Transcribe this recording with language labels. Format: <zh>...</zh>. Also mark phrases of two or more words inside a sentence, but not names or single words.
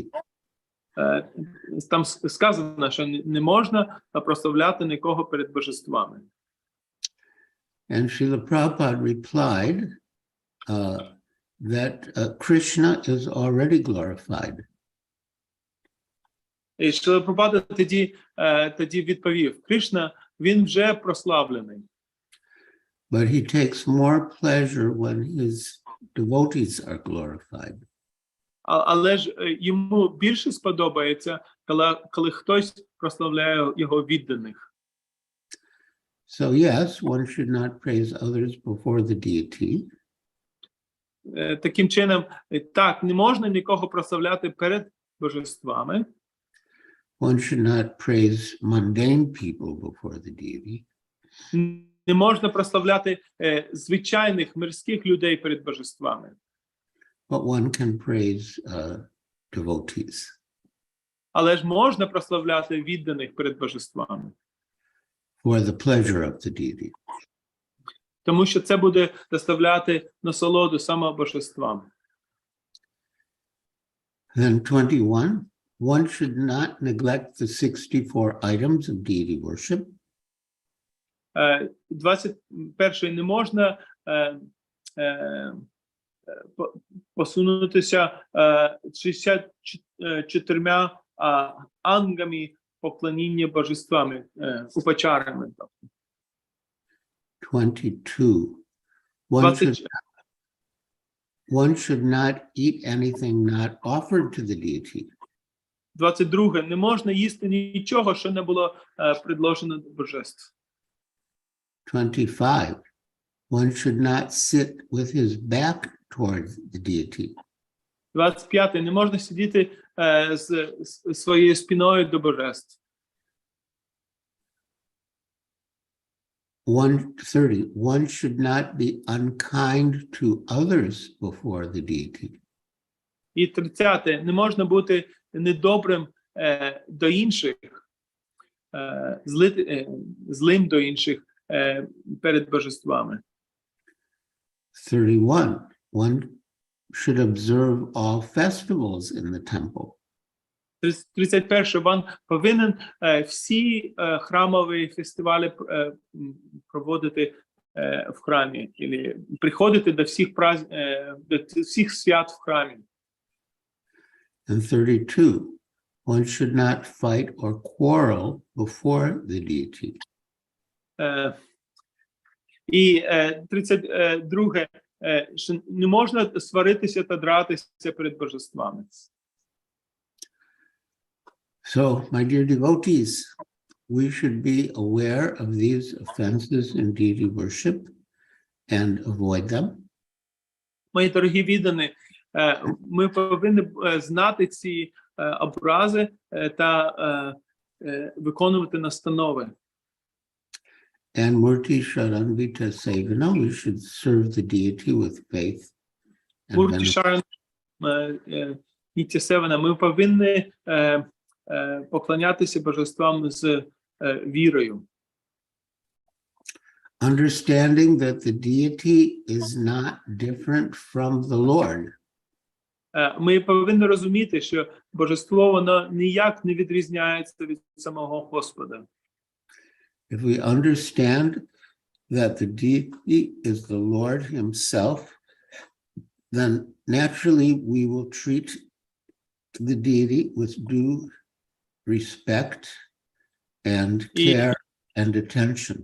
<uk>Там сказано, що не можна прославляти нікого перед божествами.</uk> <en>And Srila Prabhupada replied that Krishna is already glorified.</en> <uk>І Шріла Прабхупада тоді відповів: Кришна, він вже прославлений.</uk> <en>But he takes more pleasure when his devotees are glorified.</en> <uk>Але ж йому більше сподобається, коли хтось прославляє його відданих.</uk> <en>So yes, one should not praise others before the deity.</en> <uk>Таким чином, так, не можна нікого прославляти перед божествами.</uk> <en>One should not praise mundane people before the deity.</en> <uk>Не можна прославляти звичайних мирських людей перед божествами.</uk> <en>But one can praise devotees.</en> <uk>Але ж можна прославляти відданих перед божествами.</uk> <en>For the pleasure of the deity.</en> <uk>Тому що це буде доставляти насолоду саме божествам.</uk> <en>Then 21, one should not neglect the 64 items of deity worship.</en> <uk>21 не можна посунутися 64 ангами поклоніння божествами, упачарами.</uk> <en>22, one should not eat anything not offered to the deity.</en> <uk>22. Не можна їсти нічого, що не було предложено до божеств.</uk> <en>25, one should not sit with his back towards the deity.</en> <uk>25. Не можна сидіти з своєю спиною до божеств.</uk> <en>130, one should not be unkind to others before the deity.</en> <uk>І 30. Не можна бути недобрим до інших, злим до інших перед божествами.</uk> <en>31, one should observe all festivals in the temple.</en> <uk>31. Він повинен всі храмові фестивалі проводити в храмі, або приходити до всіх свят в храмі.</uk> <en>And 32, one should not fight or quarrel before the deity.</en> <uk>І 32. Що не можна сваритися та дратися перед божествами.</uk> <en>So, my dear devotees, we should be aware of these offenses in deity worship and avoid them.</en> <uk>Мої дорогі віддані, ми повинні знати ці образи та виконувати настанови.</uk> <en>And Murti Sharanvita Sevana, we should serve the deity with faith and</en> <uk>Мурті</uk> <en>veneration.</en> <uk>Шаран Нітя Севана, ми повинні поклонятися божествам з вірою.</uk> <en>Understanding that the deity is not different from the Lord.</en> <uk>Ми повинні розуміти, що божество, воно ніяк не відрізняється від самого Господа.</uk> <en>If we understand that the deity is the Lord himself, then naturally we will treat the deity with due respect and care and attention.</en>